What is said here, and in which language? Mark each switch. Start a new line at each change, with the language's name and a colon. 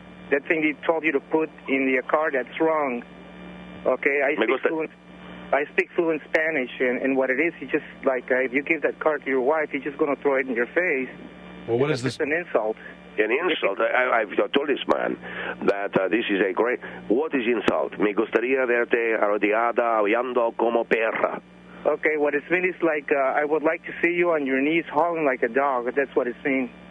English: that thing he told you to put in the card, that's wrong. Okay, I speak fluent Spanish, and what it is, he just, like, if you give that card to your wife, he's just going to throw it in your face. Well, what is this? It's an insult. An insult? I've told this man that this is a great... What is insult?
Spanish: Me gustaría verte arrodillada, hablando como perra.
English: Okay, what it's mean is like, I would like to see you on your knees hauling like a dog. That's what it's mean.